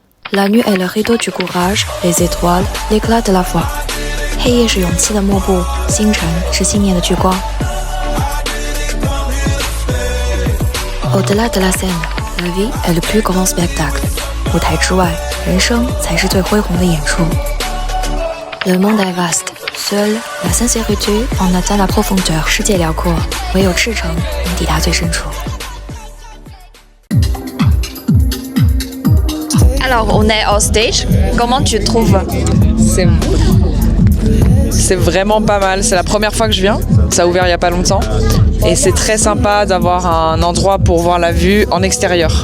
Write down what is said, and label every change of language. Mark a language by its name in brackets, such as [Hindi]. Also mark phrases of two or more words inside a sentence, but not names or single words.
[French] La nuit est le rideau du courage, les étoiles, l'éclat de la foi. [Chinese] 黑夜是勇气的幕布，星辰是信念的聚光。 [French] Au-delà de la scène, la vie est le plus grand spectacle. [Chinese] 舞台之外，人生才是最恢宏的演出。 [French] Le monde est vaste, seule la sincérité en atteint la profondeur. [Chinese] 世界辽阔，唯有赤诚能抵达最深处。 [French] Alors, on est au stage. Comment tu trouves? C'est vraiment pas mal. C'est la première fois que je viens. Ça a ouvert il n'y a pas longtemps. Et c'est très sympa d'avoir un endroit pour voir la vue en extérieur.